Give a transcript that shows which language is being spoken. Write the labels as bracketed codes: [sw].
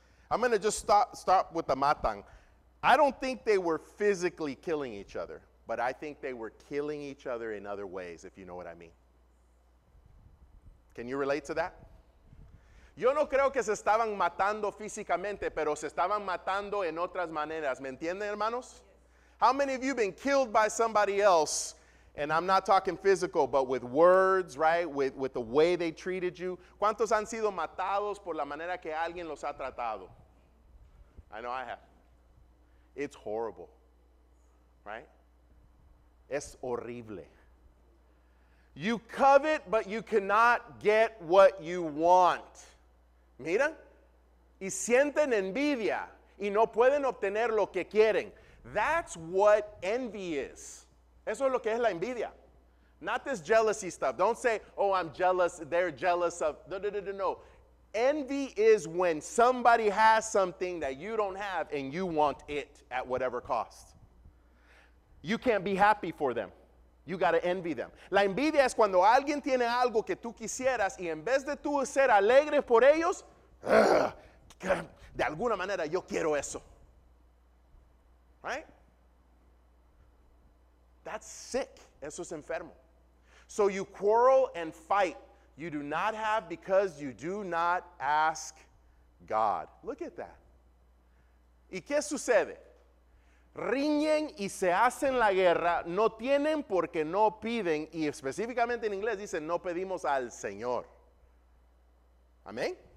[en] I'm going to just stop with the matan. I don't think they were physically killing each other, but I think they were killing each other in other ways, if you know what I mean. Can you relate to that? [es] Yo no creo que se estaban matando físicamente, pero se estaban matando en otras maneras. ¿Me entienden, hermanos? [en] How many of you have been killed by somebody else? And I'm not talking physical, but with words, right? With the way they treated you. [es] ¿Cuántos han sido matados por la manera que alguien los ha tratado? [en] I know I have. It's horrible, right? [es] Es horrible. [en] You covet, but you cannot get what you want. [es] Miran, y sienten envidia y no pueden obtener lo que quieren. [en] That's what envy is. [es] Eso es lo que es la envidia. [en] Not this jealousy stuff. Don't say, oh, I'm jealous, they're jealous of. No. Envy is when somebody has something that you don't have and you want it at whatever cost. You can't be happy for them. You got to envy them. [es] La envidia es cuando alguien tiene algo que tú quisieras y en vez de tú ser alegre por ellos, de alguna manera yo quiero eso. [en] Right? That's sick. [es] Eso es enfermo. [en] So you quarrel and fight. You do not have because you do not ask God. Look at that. [es] ¿Y qué sucede? Riñen y se hacen la guerra, no tienen porque no piden, y específicamente en inglés dice, no pedimos al Señor. Amén.